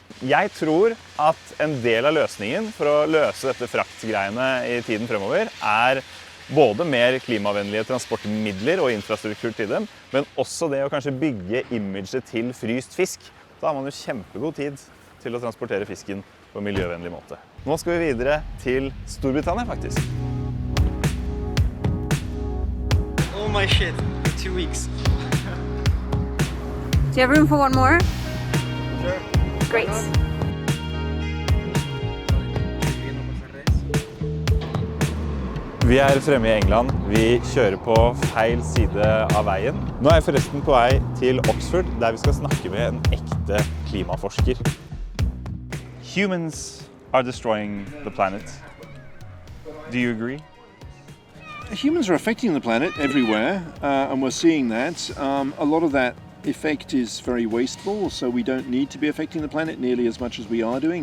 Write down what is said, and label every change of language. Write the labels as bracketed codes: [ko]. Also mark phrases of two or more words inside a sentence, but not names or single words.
[no] Jeg tror at en del av løsningen for å løse dette fraktgreiene I tiden fremover Både mer klimavennlige transportmidler og infrastruktur til dem, men også det å kanskje bygge imaget til fryst fisk. Da har man jo kjempegod tid til å transportere fisken på en miljøvennlig måte. Nå skal vi videre til Storbritannia faktisk. [en] Oh my shit, 2 weeks. Do you have room for one more? Sure. Great. [no] Vi er fremme i England. Vi kjører på feil side av veien. Nå er jeg forresten på vei til Oxford, der vi skal snakke med en ekte klimaforsker. [en] Humans are destroying the planet. Do you agree? Humans are affecting the planet everywhere, and we're seeing that. A lot of that effect is very wasteful, so we don't need to be affecting the planet nearly as much as we are doing.